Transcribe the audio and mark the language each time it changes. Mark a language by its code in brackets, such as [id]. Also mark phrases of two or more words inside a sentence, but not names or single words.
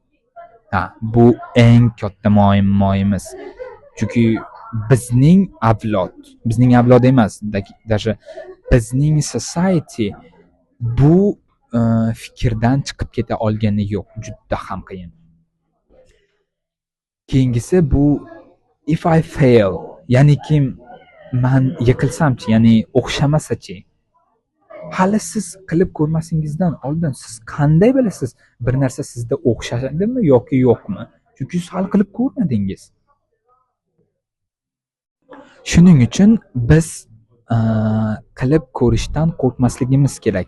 [uz] Bu eng katta muammomiz. Chunki bizning avlod emas, даже bizning society bu fikrdan chiqib keta olgani yo'q, juda ham qiyin. Keyingisi bu [en] if I fail, [uz] ya'ni kim men yiqilsamchi, ya'ni o'xshamasa-chi. Hali siz qilib ko'rmasingizdan oldin siz qanday bilasiz bir narsa sizda o'xshadimi yoki yo'qmi? Chunki siz hali qilib ko'rmadingiz. Shuning uchun biz qilib ko'rishdan qo'rqmasligimiz kerak.